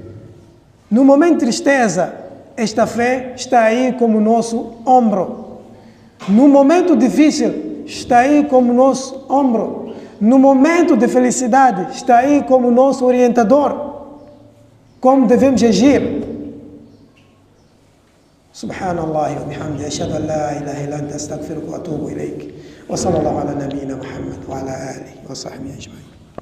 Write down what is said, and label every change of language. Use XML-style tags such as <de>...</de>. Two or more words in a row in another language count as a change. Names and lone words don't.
<pt>No momento de tristeza, esta fé está aí como nosso ombro. No momento difícil, está aí como nosso ombro. No momento de felicidade, está aí como nosso orientador. Como devemos agir.</pt> <ar>سبحان الله وبحمده، أشهد أن لا إله إلا أنت، أستغفرك وأتوب إليك. وصلى الله على نبينا محمد وعلى آله وصحبه أجمعين.</ar>